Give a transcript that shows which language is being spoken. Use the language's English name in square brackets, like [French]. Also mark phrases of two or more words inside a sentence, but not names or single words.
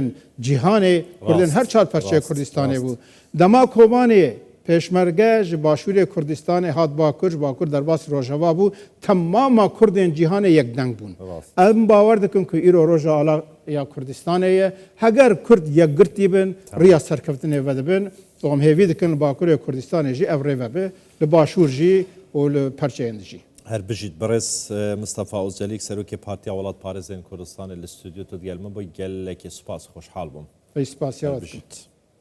[Kurdish] cîhanê Kurdên her çar perçeyê Kurdistanê bû dema Kobanê pêşmerge ji başûrê Kurdistanê hat Bakur ji Bakur derbasî Rojava bû temama Kurdên cîhanê yekdeng bûn em bawer dikin ku îro roja alaya Kurdistanê ye heger Kurd yekgirtî bin riya serkeftinê vedibin Tom hêvî dikin li Bakurê Kurdistanê jî ev rê vebe li Başûr jî û li perçeyên jî هر بجید برس مصطفى اوزجلیک سروک پارتیا ولات پارێزên Kurdistanê li stüdyo tu digelme bo gelekî spas xoşhal bûm. Spasiya Her wat. bijît.